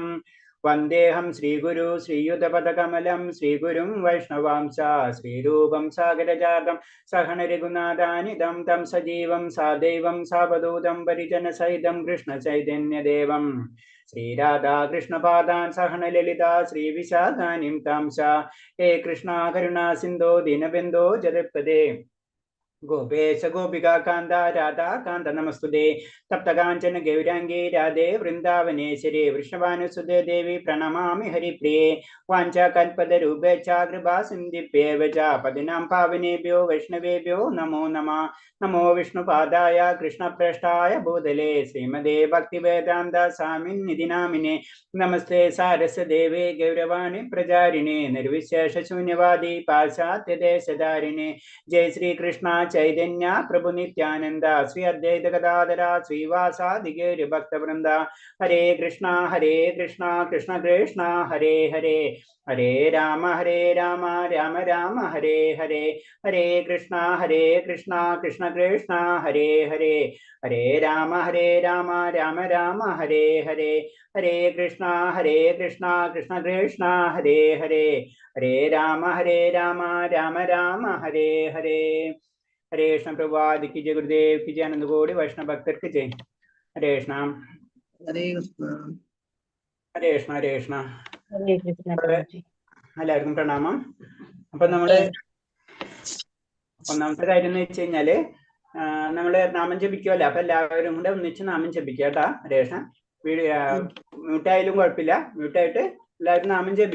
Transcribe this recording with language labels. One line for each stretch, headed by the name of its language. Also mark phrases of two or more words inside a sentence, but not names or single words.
Sanskrit: വന്ദേഹം ശ്രീഗുരു ശ്രീയുതപദകമലം ശ്രീഗുരും വൈഷ്ണവാംശ ശ്രീരൂപം സാഗരജാതം സഹന രഘുനാഥാനിദം തം സജീവം സാദൈവം സാവധൂതം പരിജനസഹിതം കൃഷ്ണ ചൈതന്യദേവം ശ്രീരാധാകൃഷ്ണപാദാൻ സഹന ലളിതാ ശ്രീവിശാഖാനിം താംശ. ഹേ കൃഷ്ണ കരുണാ സിന്ധോ ദീനബന്ധോ ജഗത്പദേ गोपेश गोपिका कांता राधा कांत नमस्तुते. तप्त कांचन गौरांगे राधे वृंदावनेश्वरी वृषभानुसुते देवी प्रणमामि हरिप्रिये. वाञ्छा कल्पतरुभ्यश्च कृपा सिन्धुभ्येव च पतिनां पावनेभ्यो वैष्णवेभ्यो नमो नमः. नमो विष्णुपादाय कृष्णप्रेष्ठाय भूतले श्रीमदे भक्तिवेदान्त स्वामिन्निधि नामिने. नमस्ते सारस्वदेवे गौरवाणि प्रचारिणे निर्विशेष शून्यवादी पाश्चात्य देशधारिणे. जय श्री कृष्ण चैतन्य प्रभु नित्यानंद श्री अद्वैत गदाधर श्रीवासादि गौर भक्त वृंदा. हरे कृष्णा कृष्ण कृष्ण हरे हरे हरे राम राम राम हरे हरे. हरे कृष्णा कृष्ण कृष्ण हरे हरे हरे राम राम राम हरे हरे. हरे कृष्णा कृष्ण कृष्ण हरे हरे हरे राम राम हरे हरे. हरे कृष्ण
Hindi: प्रभुपाद की जय, गुरुदेव की जय, आनंद गौड़ी वैष्णव भक्त की जय.
Sanskrit: हरे कृष्ण हरे कृष्ण हरे कृष्ण हरे कृष्ण हरे कृष्ण
Malayalam: എല്ലാവർക്കും പ്രണാമം. അപ്പൊ നമ്മള് ഒന്നാമത്തെ കാര്യം എന്ന് വെച്ച് കഴിഞ്ഞാല് നമ്മള് നാമം ജപിക്കുമല്ലോ. അപ്പൊ എല്ലാവരും കൂടെ ഒന്നിച്ച് നാമം ജപിക്കുക കേട്ടാ.
Sanskrit: ഹരേ കൃഷ്ണ.
Malayalam: മ്യൂട്ടായാലും കുഴപ്പമില്ല, മ്യൂട്ടായിട്ട് എല്ലാവരും നാമം ജപിക്കണം.